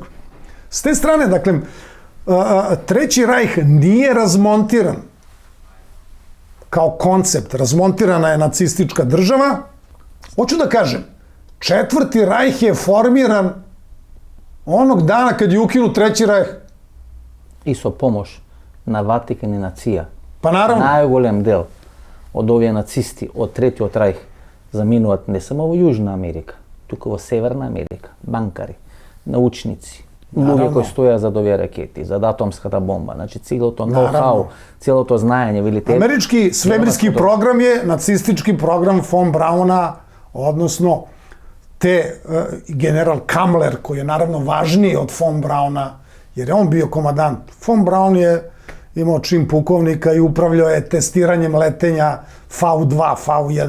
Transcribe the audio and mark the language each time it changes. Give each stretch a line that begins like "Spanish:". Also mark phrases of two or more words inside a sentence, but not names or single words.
Serbian: S te strane, dakle, Treći rajh nije razmontiran kao koncept. Razmontirana je nacistička država. Hoću da kažem, Četvrti rajh je formiran onog dana kad je ukinut Treći rajh.
Macedonian: И со помош на Ватикан и на ЦИА.
Serbian: Па наравно.
Macedonian: Најголем дел од овие нацисти од Третиот рајх заминуваат не само во Јужна Америка, туку во Северна Америка. Банкари, научници, луѓе кои стоја зад овие ракети, зад атомската бомба. Значи целото ноу-хау, целото знаење, велите...
Serbian: Američki svemirski program je nacistički program von Brauna, odnosno te general Kamler, koji je naravno važniji od von Brauna, jer je on bio komadant. Von Braun je imao čin pukovnika i upravljao je testiranjem letenja V2, V1.